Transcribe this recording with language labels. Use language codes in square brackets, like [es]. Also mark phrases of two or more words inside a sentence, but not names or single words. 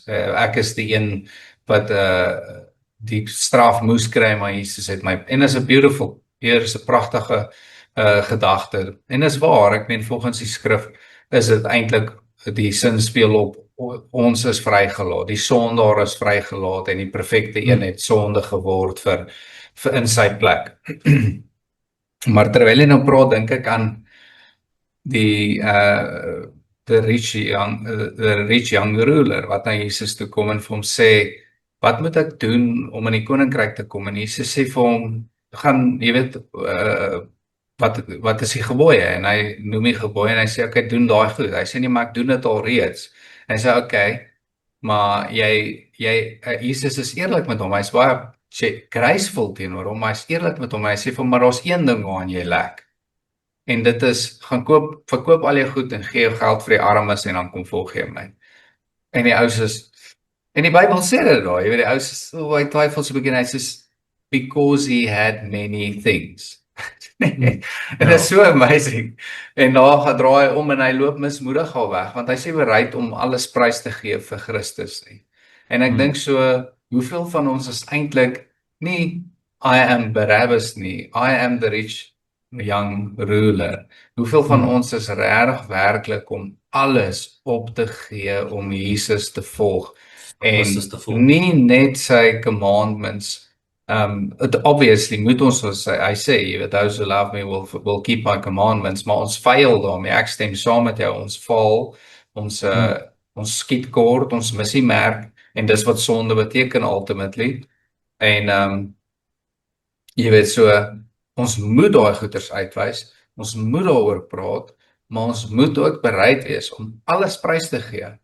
[af] Ek is die een wat die straf moes kry, maar Jesus het my, en is 'n beautiful, hier is 'n pragtige gedagte, en is waar, ek meen volgens die skrif, is dit eintlik die sin speel op, ons is vrygelaat, die sondaar is vrygelaat, en die perfekte een het sonde geword vir in sy plek. Maar terwyl jy nou praat, dink ek aan die [en] the rich young ruler, [af] wat na Jesus toe kom en vir hom sê, wat moet ek doen om in die koninkryk te kom? En Jesus sê vir hom, gaan, jy weet, wat is die gebooie? En hy noem die gebooie en hy sê, okay, doen daai goed. Hy sê nie, maar ek doen dit al reeds. En hy sê, okay, maar Jesus is eerlik met hom, hy is baie graceful teenoor hom, hy is eerlik met hom, hy sê vir hom, maar daar is een ding waaraan jy lek. En dit is, verkoop al jou goed en gee jou geld vir die armes en dan kom volg jy my. En die ou sê, en die Bybel sê dit daar, jy weet, die ou sê, hy twyfel so 'n bietjie, en hy sê, [en] because he had many things. [af] En dit is so amazing. En daar draai hy om en hy loop mismoedig al weg, want hy sê bereid om alles prys te gee vir Christus nie. En ek dink so, hoeveel van ons is eintlik nie [en] I am Barabbas [af] nie, [en] I am the rich young ruler. [af] Hoeveel van ons is regtig werklik om alles op te gee om Jesus te volg en nie net sy commandments. Obviously moet ons, hy sê, jy weet, [en] those who love me will keep my commandments, [af] maar ons fail daarmee, ek stem saam met jou, ons val, ons skiet kort, ons mis die merk, en dis wat sonde beteken ultimately, en jy weet so, ons moet daai goeders uitwys, ons moet daaroor praat, maar ons moet ook bereid wees om alles prys te gee,